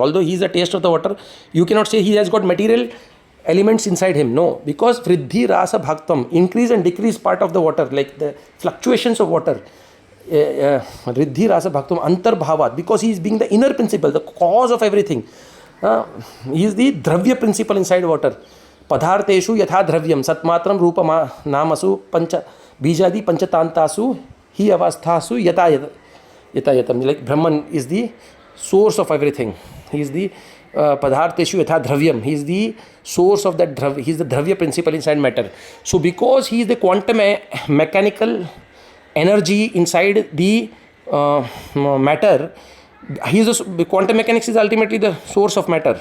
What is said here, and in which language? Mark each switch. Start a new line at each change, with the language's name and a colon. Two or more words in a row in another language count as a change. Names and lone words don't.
English: Although he is the taste of the water, you cannot say he has got material elements inside him. No, because
Sanskrit: Vriddhi Rasa Bhaktam,
English: increase and decrease part of the water, like the fluctuations of water.
Sanskrit: Riddhi Rasa Bhaktam Antarbhavat,
English: because he is being the inner principle, the cause of everything. He is the Dravya principle inside water.
Sanskrit: Padharteshu Yatha Dravyam Satmatram Rupa Namasu Pancha Bijadi Panchatantasu Hi Avasthasu Yatayatam.
English: Like Brahman is the source of everything. He is the
Sanskrit: Padharteshu Yatha Dravyam.
English: He is the source of that Dravya. He is the Dravya principle inside matter. So because he is the quantum mechanical energy inside the matter, quantum mechanics is ultimately the source of matter.